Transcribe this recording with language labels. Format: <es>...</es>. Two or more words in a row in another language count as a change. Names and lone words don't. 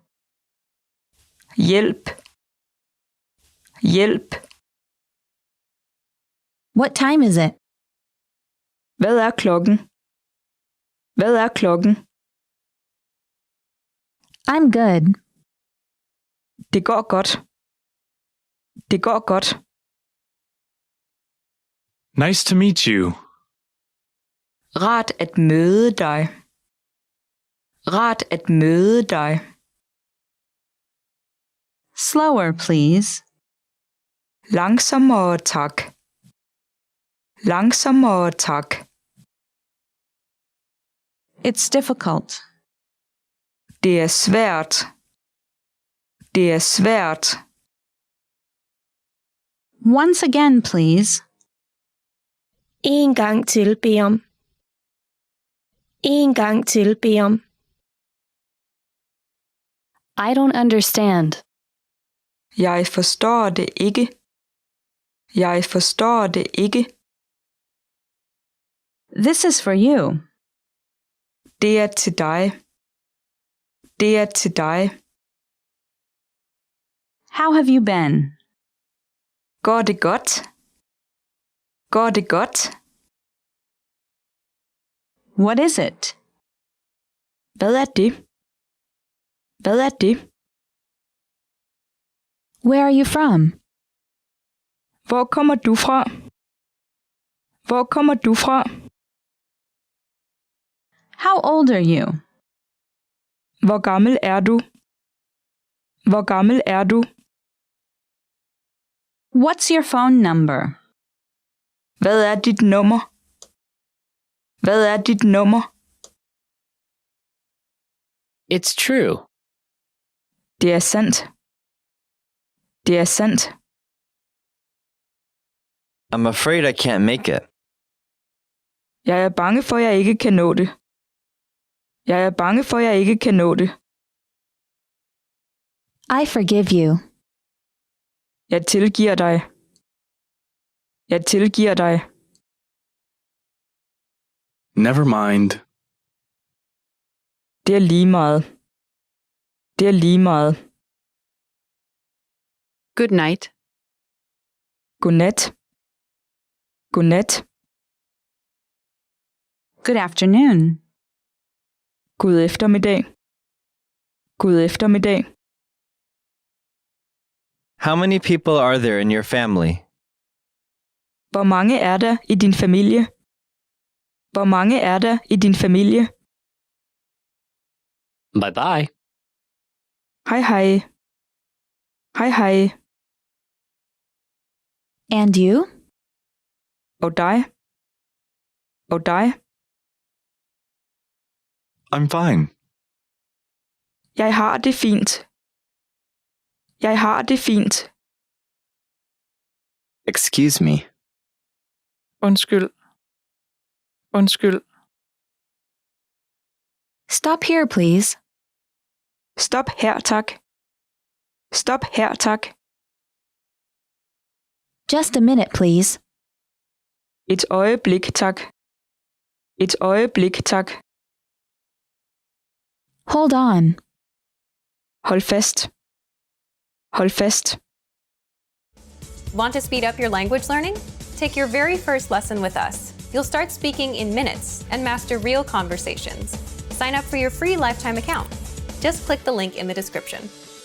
<da>Hjælp. Hjælp.</da> <en>What time is it?</en> <da>Hvad er klokken? Hvad er klokken?</da> <en>I'm good.</en> <da>Det går godt. Det går godt.</da> <en>Nice to meet you.</en> <da>Rart at møde dig. Rart at møde dig.</da> <en>Slower, please.</en> <da>Langsommere tak. Langsommere tak.</da> <en>It's difficult.</en> <da>Det er svært. Det er svært.</da> <en>Once again, please.</en> <da>En gang til, bed om. En gang til, bed om.</da> <en>I don't understand.</en> <da>Jeg forstår det ikke. Jeg forstår det ikke.</da> <en>This is for you.</en> <da>Det er til dig. Det er til dig.</da> <en>How have you been?</en> <da>Går det godt? Går det godt?</da> <en>What is it?</en> <da>Hvad er det? Hvad er det?</da> <en>Where are you from?</en> <da>Hvor kommer du fra? Hvor kommer du fra?</da> <en>How old are you?</en> <da>Hvor gammel er du? Hvor gammel er du?</da> <en>What's your phone number?</en> <da>Hvad er dit nummer? Hvad er dit nummer?</da> <en>It's true.</en> <da>Det er sandt. Det er sandt.</da> <en>I'm afraid I can't make it.</en> <da>Jeg er bange for, at jeg ikke kan nå det. Jeg er bange for, at jeg ikke kan nå det.</da> <en>I forgive you.</en> <da>Jeg tilgiver dig. Jeg tilgiver dig.</da> <en>Never mind.</en> <da>Det er lige meget. Det er lige meget.</da> <en>Good night.</en> <da>Godnat. Godnat.</da> <en>Good afternoon.</en> <da>God eftermiddag. God eftermiddag.</da> <en>How many people are there in your family?</en> <da>Hvor mange er der i din familie? Hvor mange er der i din familie?</da> <en>Bye bye.</en> <da>Hej hej. Hej hej.</da> <en>And you?</en> <da>Og dig? Og dig?</da> <en>I'm fine.</en> <da>Jeg har det fint. Jeg har det fint.</da> <en>Excuse me.</en> <da>Undskyld. Undskyld.</da> <en>Stop here, please.</en> <da>Stop her, tak. Stop her, tak.</da> <en>Just a minute, please.</en> <da>Et øjeblik, tak. Et øjeblik, tak.</da> <en>Hold on.</en> <da>Hold fast. Hold fast.</da> <en>Want to speed up your language learning? Take your very first lesson with us. You'll start speaking in minutes and master real conversations. Sign up for your free lifetime account. Just click the link in the description.</en>